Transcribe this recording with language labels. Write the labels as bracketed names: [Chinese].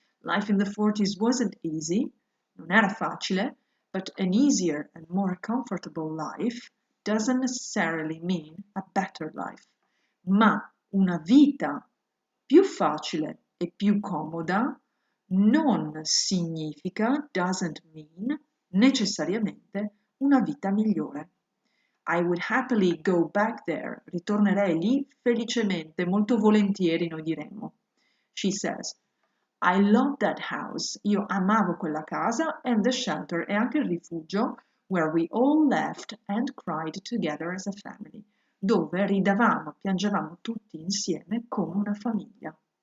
[English] Life in the 40s wasn't easy, [Italian] non era facile, [English] but an easier and more comfortable life doesn't necessarily mean a better life. [Italian] Ma una vita più facile e più comoda non significa, [English] doesn't mean, [Italian] necessariamente una vita migliore. [English] I would happily go back there. [Italian] Ritornerei lì felicemente, molto volentieri, noi diremmo. [English] She says, I love that house. [Italian] Io amavo quella casa [English] and the shelter [Italian] e anche il rifugio [English] where we all laughed and cried together as a family, [Italian] dove ridavamo, piangevamo tutti insieme come una famiglia.